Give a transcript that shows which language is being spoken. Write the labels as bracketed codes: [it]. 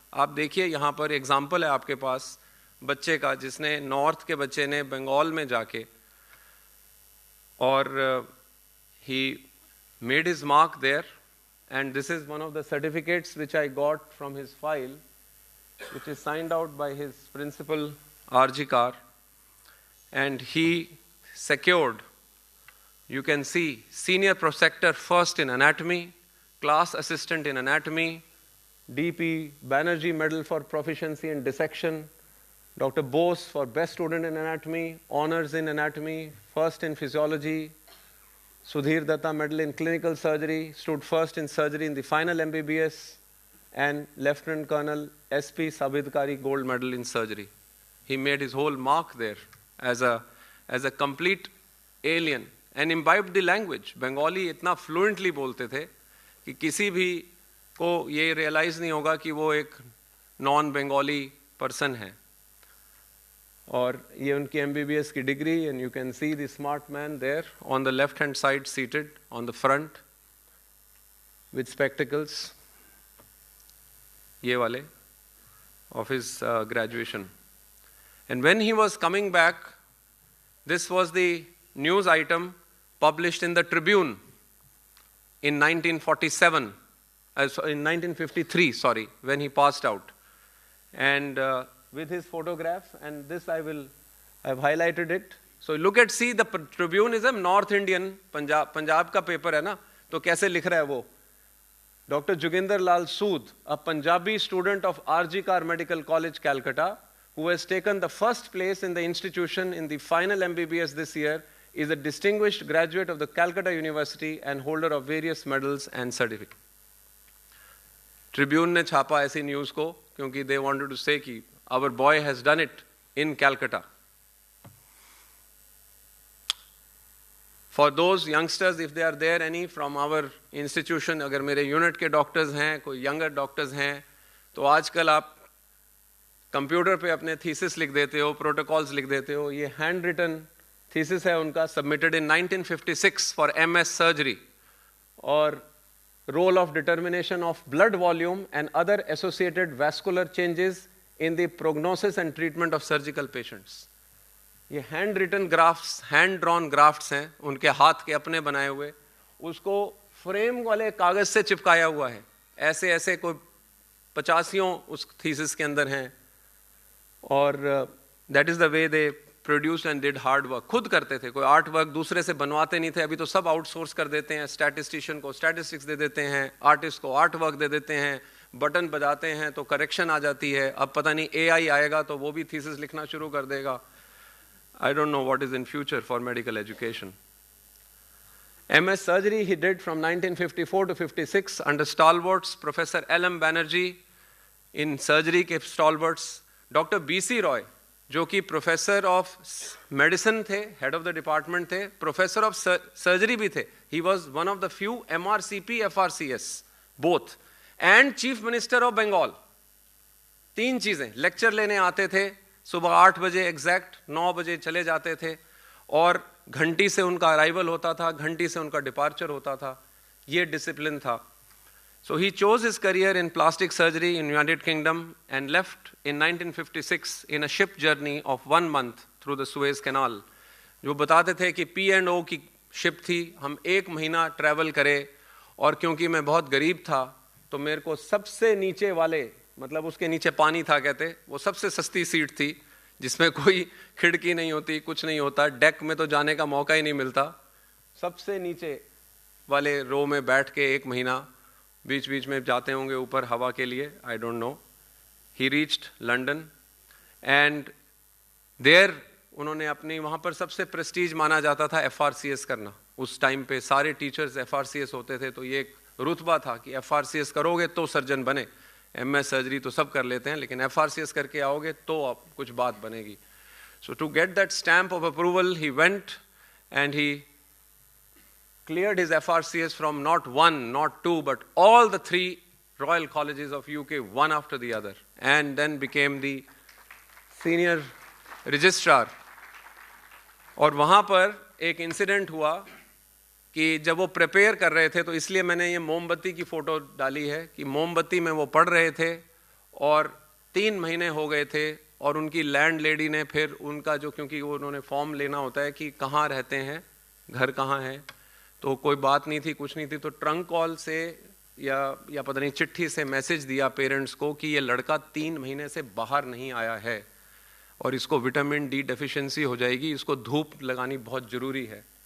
[hi] आप देखिए यहाँ पर एग्जाम्पल है आपके पास बच्चे का, जिसने नॉर्थ के बच्चे ने बंगाल में जाके, और [en] He made his mark there. And this is one of the certificates which I got from his file, which is signed out by his principal RG Kar. And he secured, you can see, senior prosector first in anatomy, class assistant in anatomy, DP Banerjee Medal for proficiency in dissection, Dr. Bose for best student in anatomy, honors in anatomy, first in physiology, Sudhir Datta Medal in clinical surgery, stood first in surgery in the final MBBS, and Lieutenant Colonel SP Sabidkari Gold Medal in surgery. He made his whole mark there as a complete alien and imbibed the language. Bengali इतना fluently [hi] बोलते थे कि किसी भी को ये realise नहीं होगा कि वो एक नॉन बंगाली पर्सन है। और ये उनकी MBBS की degree, [en] and you can see the smart man there on the left hand side seated on the front with spectacles, [hi] ये वाले [en] of his graduation. And when he was coming back, this was the news item published in the Tribune in 1947, in 1953, sorry, when he passed out. And with his photograph, and this I've highlighted it. So look at, see, the Tribune is a North Indian, [hi] Punjab ka paper hai na, to kaise likh raha hai wo. Dr. [en] Joginder Lal Sood, a Punjabi student of RG Kar Medical College, Calcutta, who has taken the first place in the institution in the final MBBS this year, is a distinguished graduate of the Calcutta University and holder of various medals and certificates. [hi] Tribune ने छापा ऐसी news को क्योंकि [en] they wanted to say कि our boy has done it in Calcutta. For those youngsters, if they are there any from our institution, [hi] अगर मेरे unit के doctors हैं, कोई यंगर डॉक्टर्स हैं, तो आजकल आप कंप्यूटर पे अपने थीसिस लिख देते हो, प्रोटोकॉल्स लिख देते हो. ये हैंड रिटन थीसिस है उनका, [en] Submitted in 1956 for MS सर्जरी, और role of determination of blood volume and other associated vascular changes in the prognosis and treatment of surgical patients. [hi] ये hand written graphs, hand drawn grafts हैं, उनके हाथ के अपने बनाए हुए, उसको फ्रेम वाले कागज से चिपकाया हुआ है. ऐसे ऐसे कोई 85 उस थीसिस के अंदर हैं. [en] और that is the way they produced and did hard work. [hi] खुद करते थे, कोई आर्ट वर्क दूसरे से बनवाते नहीं थे. अभी तो सब आउटसोर्स कर देते हैं. स्टैटिस्टिशियन को स्टैटिस्टिक्स दे देते हैं, आर्टिस्ट को आर्ट वर्क दे देते हैं, बटन बजाते हैं तो करेक्शन आ जाती है. अब पता नहीं AI आएगा तो वो भी थीसिस लिखना शुरू कर देगा. [en] I don't know what is in future for medical education. MS surgery he did from 1954 to 56 under stalwarts Professor L.M. Banerjee in surgery के stalwarts. Dr. B.C. Roy [hi] जो कि [en] Professor of medicine थे, head of the department थे, professor of surgery भी थे. He was one of the few MRCP FRCS both, and chief minister of Bengal. [hi] 3 चीजें. Lecture लेने आते थे सुबह 8 बजे एग्जैक्ट, 9 बजे चले जाते थे, और घंटी से उनका अराइवल होता था, घंटी से उनका डिपार्चर होता था. ये डिसिप्लिन था. [en] So he chose his career in plastic surgery in United Kingdom and left in 1956 in a ship journey of 1 month through the Suez Canal. [hi] जो बताते थे कि P&O की शिप थी, हम 1 महीना ट्रैवल करे, और क्योंकि मैं बहुत गरीब था तो मेरे को सबसे नीचे वाले, मतलब उसके नीचे पानी था कहते, वो सबसे सस्ती सीट थी जिसमें कोई खिड़की नहीं होती, कुछ नहीं होता, डेक में तो जाने का मौका ही नहीं मिलता. सबसे नीचे वाले रो में बैठ के 1 महीना, बीच बीच में जाते होंगे ऊपर हवा के लिए, [en] I don't know. He reached London and there [hi] उन्होंने अपनी, वहाँ पर सबसे प्रेस्टीज माना जाता था FRCS करना. उस टाइम पे सारे टीचर्स FRCS होते थे, तो ये एक रुतबा था कि FRCS करोगे तो सर्जन बने. MS सर्जरी तो सब कर लेते हैं, लेकिन FRCS करके आओगे तो आप कुछ बात बनेगी. [en] So to get that stamp of approval he went and he cleared his FRCS from not 1, not 2, but all the 3 royal colleges of UK, one after the other, and then became the senior registrar. [hi] और वहाँ पर एक incident हुआ कि जब वो prepare कर रहे थे, तो इसलिए मैंने ये मोमबत्ती की फ़ोटो डाली है कि मोमबत्ती में वो पढ़ रहे थे और 3 महीने हो गए थे, और उनकी लैंड लेडी ने फिर उनका जो, क्योंकि वो उन्होंने फॉर्म लेना होता है कि कहाँ रहते हैं, घर कहाँ है, तो कोई बात नहीं थी, कुछ नहीं थी, तो ट्रंक कॉल से या पता नहीं चिट्ठी से मैसेज दिया पेरेंट्स को कि ये लड़का 3 महीने से बाहर नहीं आया है और इसको विटामिन D डेफिशिएंसी हो जाएगी, इसको धूप लगानी बहुत ज़रूरी है.